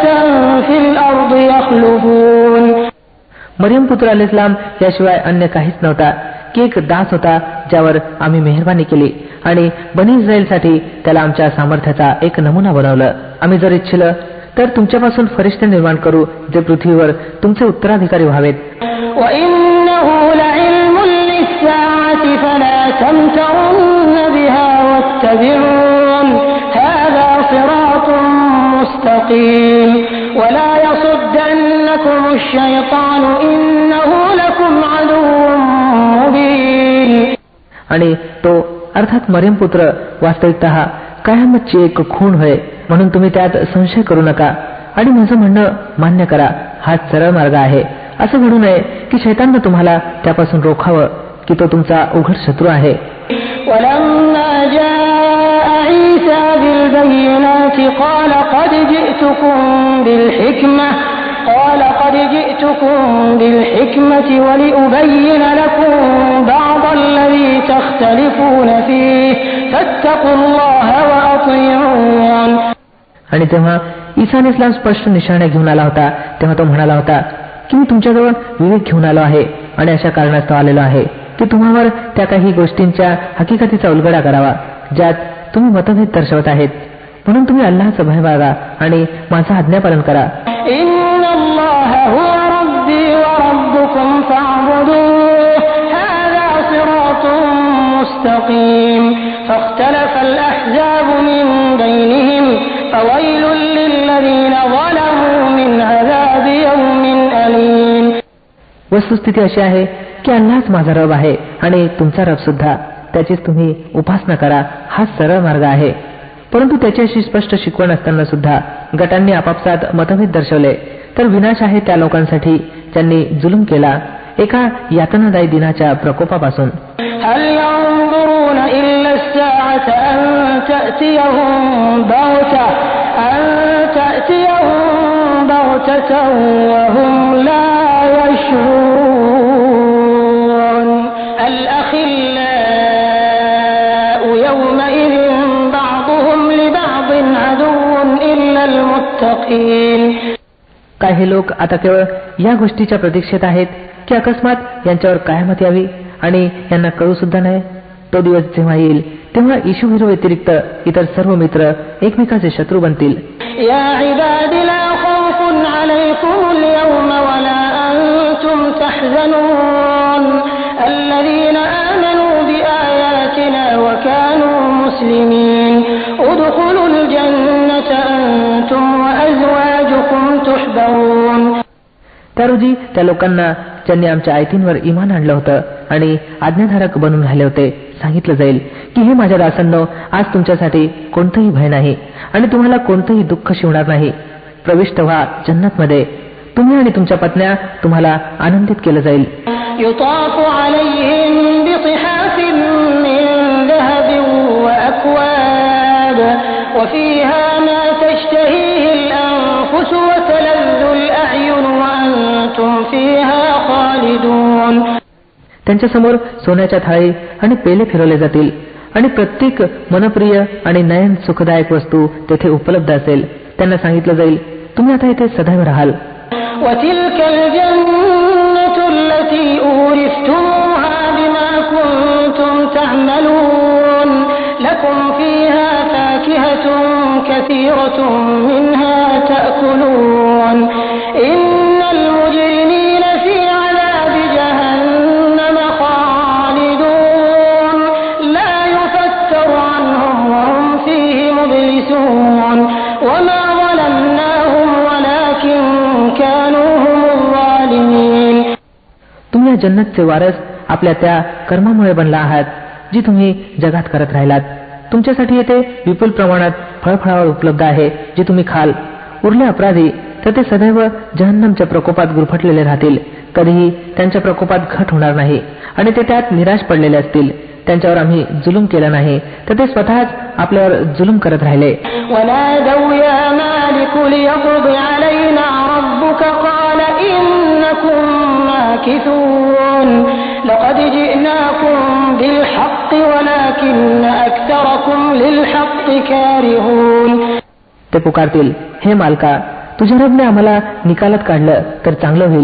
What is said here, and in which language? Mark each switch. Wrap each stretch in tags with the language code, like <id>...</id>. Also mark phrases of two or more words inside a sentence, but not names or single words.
<ar>في الأرض يخلفون.</ar> <mr>मरियम पुत्र अलैहिस्सलाम याशिवाय अन्य काहीच नव्हता की एक दास होता ज्यावर आम्ही मेहरबानी केली आणि बनी इस्रायलसाठी त्याला आमच्या सामर्थ्याचा एक नमुना बनवलं. आम्ही जर इच्छिलं तर तुमच्यापासून फरिश्ते निर्माण करू जे पृथ्वीवर तुमचे उत्तराधिकारी व्हावेत.</mr> <ar>وإنه لعلم للساعة فلا تمترن بها واتبعون هذا صراط مستقيم ولا يصدنكم الشيطان إنه لكم عدو مبين.</ar> <mr>आणि तो अर्थात मरियम पुत्र वास्तविकतः कयामतची एक खूण होय म्हणून तुम्ही त्यात संशय करू नका आणि माझं म्हणणं मान्य करा. हा सरळ मार्ग आहे. असं घडू नये की शैताननं तुम्हाला त्यापासून रोखावं की तो तुमचा उघड शत्रू आहे.</mr> <ar>ولما جاء عيسى بالبينات قال قد جئتكم بالحكمة ولأبين لكم بعض الذي تختلفون فيه فاتقوا الله وأطيعون.</ar> <mr>आणि तेव्हा ईसा अलैहिस्सलाम स्पष्ट निशाण्या घेऊन आला होता तेव्हा तो म्हणाला होता की मी तुमच्याजवळ विवेक घेऊन आलो आहे आणि अशा कारणास्तव आलेलो आहे की तुम्हावर त्या काही गोष्टींच्या हकीकतीचा उलगडा करावा ज्यात तुम्ही मतभेद दर्शवत आहेत. म्हणून तुम्ही अल्लाहचा भय बाळगा आणि माझं आज्ञापालन करा.</mr> <ar>إن الله هو ربي وربكم فاعبدوه هذا صراط مستقيم فاختلف الأحزاب من بينهم فويل للذين ظلموا من عذاب يوم أليم.</ar> <mr>वस्तुस्थिती अशी आहे की अल्लाहच माझा रब आहे आणि तुमचा रब सुद्धा त्याचीच तुम्ही उपासना करा. हा सरळ मार्ग आहे. परंतु त्याची अशी स्पष्ट शिकवण असताना सुद्धा गटांनी आपापसात मतभेद दर्शवले तर विनाश आहे त्या लोकांसाठी ज्यांनी जुलूम केला एका यातनादायी दिनाच्या प्रकोपापासून.</mr> <ar>هل ينظرون إلا الساعة أن تأتيهم بغتة وهم لا يشعرون. الأخلاء يومئذ بعضهم لبعض عدو إلا المتقين.</ar> <mr>काही लोक आता केवळ या गोष्टीच्या प्रतीक्षेत आहेत की अकस्मात यांच्यावर कयामत यावी आणि यांना कळू सुद्धा नाही. तो दिवस जेव्हा येईल तेव्हा इशू हिरो व्यतिरिक्त इतर सर्व मित्र एकमेकाचे शत्रू बनतील.</mr> <ar>يا عبادي لا خوف عليكم اليوم ولا أنتم تحزنون الذين آمنوا بآياتنا وكانوا مسلمين ادخلوا الجنة أنتم وأزواجكم تحبرون.</ar> <mr>त्या रोजी त्या लोकांना ज्यांनी आमच्या आयतींवर इमान आणलं होतं आणि आज्ञाधारक बनून राहिले होते सांगितलं जाईल की हे माझ्या दासांनो आज तुमच्यासाठी कोणतंही भय नाही आणि तुम्हाला कोणतंही दुःख शिवणार नाही. प्रविष्ट व्हा जन्नतमध्ये. तुम्ही आणि तुमच्या पत्न्या तुम्हाला आनंदित केलं जाईल.</mr> <ar>يطاف عليهم بصحاف من ذهب وأكواب وفيها ما تشتهيه الأنفس وتلذ الأعين وأنتم فيها خالدون.</ar> <mr>त्यांच्यासमोर सोन्याच्या थाळी आणि पेले फिरवले जातील आणि प्रत्येक मनप्रिय आणि नयन सुखदायक वस्तू तेथे उपलब्ध असेल. त्यांना सांगितलं जाईल तुम्ही आता इथे सदैव राहाल.</mr> <ar>وتلك الجنة التي أورثتموها بما كنتم تعملون لكم فيها فاكهة كثيرة منها تأكلون إن المجرمين في عذاب جهنم خالدون لا يفتر عنهم وهم فيه مبلسون وما ظلمناهم ولكن كانوا هم الظالمين.</ar> <mr>तुम्ही या जन्नतचे वारस आपल्या त्या कर्मामुळे बनला आहात जी तुम्ही जगात करत राहिलात. तुमच्यासाठी येथे विपुल प्रमाणात फळफळावळ उपलब्ध आहे जी तुम्ही खाल. उरले अपराधी तर ते सदैव जहन्नमच्या प्रकोपात गुरफटलेले राहतील. कधीही त्यांच्या प्रकोपात घट होणार नाही आणि ते त्यात निराश पडलेले असतील. त्यांच्यावर आम्ही जुलूम केला नाही तर ते स्वतःच आपल्यावर जुलूम करत राहिले.</mr> <ar>ونادوا يا مالك ليقض علينا ربك قال إنكم ماكثون لقد جئناكم بالحق ولكن أكثركم للحق كارهون.</ar> <mr>ते पुकारतील हे मालका तुझ्या रबने आम्हाला निकालात काढलं तर चांगलं होईल.</mr>